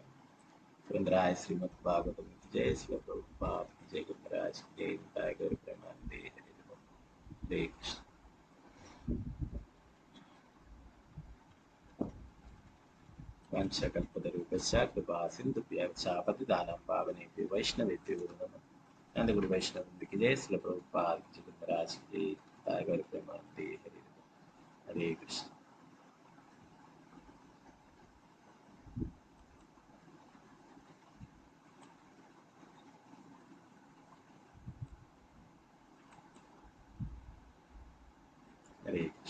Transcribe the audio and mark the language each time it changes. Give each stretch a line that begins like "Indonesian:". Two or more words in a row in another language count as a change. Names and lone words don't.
Sanskrit: സുരേന്ദ്രായ ശ്രീമദ് ഭാഗവതം ജയ ശിവ പ്രഭുപാദ ജയ ഗുരുരാജ് ജയ ഗുരു പ്രേമാനന്ദേ ഹരേ കൃഷ്ണ. വംശകൽപതരൂപശ്ച കൃപാ സിന്ധുഭ്യശ്ച പതിതാനാം പാവനേഭ്യോ വൈഷ്ണവേഭ്യോ നമഃ. നന്ദഗുരു വൈഷ്ണവന്ദിക്ക് ജയ ശ്രീ പ്രഭുപാദ ജയ ഗുരുരാജ് ജയ ഗുരു പ്രേമാനന്ദേ ഹരേ കൃഷ്ണ. ഹരേ കൃഷ്ണ.